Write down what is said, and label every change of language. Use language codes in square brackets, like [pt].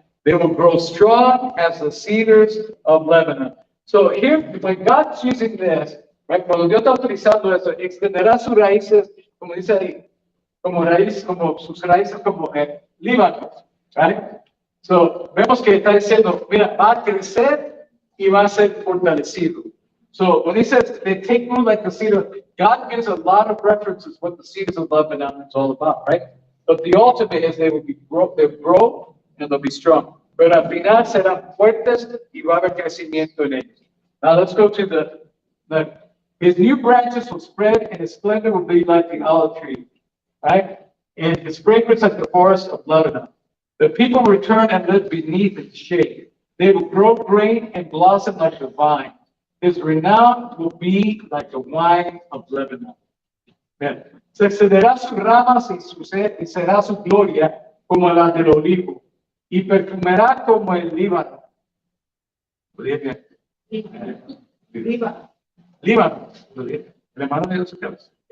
[en] They will grow strong as the cedars of Lebanon. So here, when God's using this, right, [es] cuando Dios está utilizando eso, extenderá sus raíces, como dice ahí, como raíz, como sus raíces como Líbano, right? So, vemos que está diciendo, mira, va a crecer y va a ser fortalecido. [en] So, when he says they take root like the cedar, God gives a lot of references what the cedars of Lebanon is all about, right? But the ultimate is they'll grow and they'll be strong. [es] Pero al final serán fuertes y va a haber crecimiento en ellos. [en] Now let's go to his new branches will spread and his splendor will be like the olive tree, right? And his fragrance like the forest of Lebanon. The people return and live beneath its shade. They will grow grain and blossom like the vine. His renown will be like the wine of Lebanon. [es] Bien. Se excederá sus ramas y será su gloria como la del olivo, y perfumará como el Líbano. ¿Lo dije bien? Líbano. ¿Lo dije? El hermano de su cabeza.